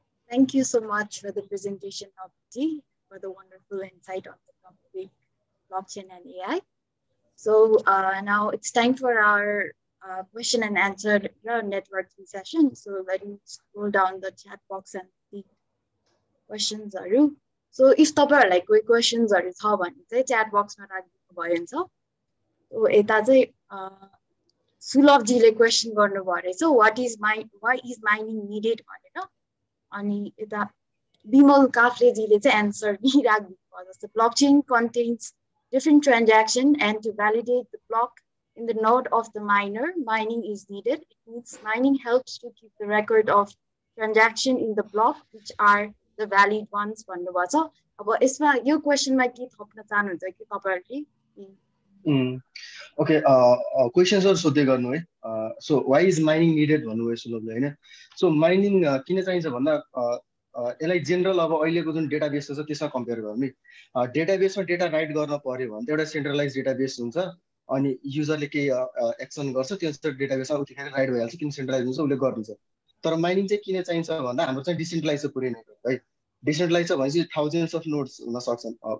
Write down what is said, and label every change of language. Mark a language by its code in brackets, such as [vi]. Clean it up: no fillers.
[en] Thank you so much for the presentation of G, for the wonderful insight on the topic blockchain and AI. So now it's time for our question and answer networking session. So let me scroll down the chat box and see questions. [ne] So if तपाईँहरूलाई कोही क्वेसन्सहरू छ भने चाहिँ chat बक्समा राखिदिनु भयो हुन्छ. So यता चाहिँ सुलभजीले क्वेसन गर्नुभयो रहेछ वाइ इज माइनिङ निडेड भनेर. अनि यता विमल काफ्रेजीले चाहिँ एन्सर दिइराख्नु भयो जस्तो blockchain contents [en] different transaction, and to validate the block in the node of the miner, mining is needed. It means mining helps to keep the record of transaction in the block, which are the valid ones. [ne] भन्नुभएको छ. अब यसमा यो क्वेसनमा के थप्न चाहनुहुन्छ कि तपाईहरुले? [en] Okay, questions are [ne] सोध्दै गर्नु है. [en] So why is mining needed [ne] भन्नुभयो सुलभले हैन. So mining किन चाहिन्छ भन्दा यसलाई जेनरल अब अहिलेको जुन डेटाबेस छ त्यसमा कम्पेयर गर्ने. डेटाबेसमा डेटा राइट गर्न पर्यो भने त एउटा सेन्ट्रलाइज डेटाबेस हुन्छ अनि युजरले केही एक्सन गर्छ त्यो चाहिँ डेटाबेसमा उतिखेर राइट भइहाल्छ किन सेन्ट्रलाइज हुन्छ उसले गर्नुहुन्छ. तर माइनिङ चाहिँ किन चाहिन्छ भन्दा हाम्रो चाहिँ डिसेन्ट्रलाइज छ पुरै नेटवर्क है. डिसेन्ट्रलाइज छ भनेपछि थाउजन्ड्स अफ नोड्स हुन सक्छन्.